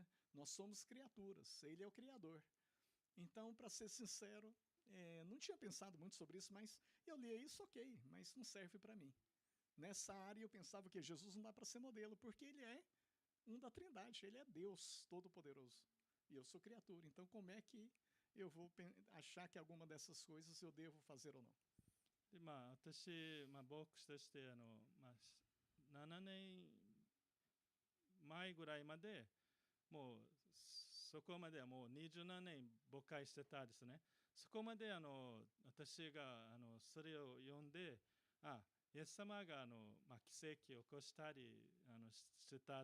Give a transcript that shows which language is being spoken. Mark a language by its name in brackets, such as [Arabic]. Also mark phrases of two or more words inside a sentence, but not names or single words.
[Portuguese] Nós somos criaturas, ele é o Criador. Então, para ser sincero, não tinha pensado muito sobre isso, mas eu lia isso, ok, mas não serve para mim. Nessa área eu pensava que Jesus não dá para ser modelo, porque ele é da Trindade, ele é Deus Todo-Poderoso. E eu sou criatura, então como é que eu vou achar que alguma dessas coisas eu devo fazer ou não? [Japanese] で、私、牧師として、7年前ぐらいまで、もう、そこまではもう27年牧会してたですね。そこまで私がそれを読んで、イエス様が奇跡を起こしたりしてた。